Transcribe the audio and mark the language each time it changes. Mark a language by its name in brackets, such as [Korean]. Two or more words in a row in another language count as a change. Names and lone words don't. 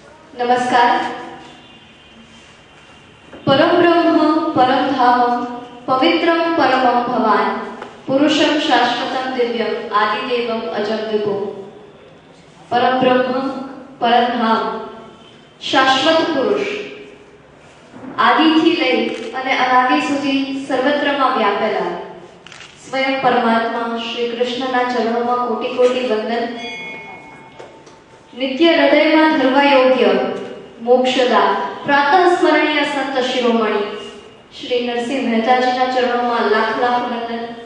[Sanskrit] नमस्कार। परम ब्रह्म परम धाम पवित्रम परमं भवान पुरुषं शाश्वतं दिव्यम आदिदेवम अजं विभो। परम ब्रह्म परम धाम [Gujarati] શાશ્વત પુરુષ આદિથી લઈ અને અનાદિ સુધી સર્વત્રમાં વ્યાપેલા સ્વયં પરમાત્મા શ્રી કૃષ્ણના ચરણોમાં કોટી કોટી વંદન। નિત્ય હૃદયમાં ધરવા યોગ્ય મોક્ષદા પ્રાતઃ સ્મરણીય સંત શિરોમણી શ્રી નરસિંહ મહેતાજીના ચરણોમાં લાખ લાખ વંદન।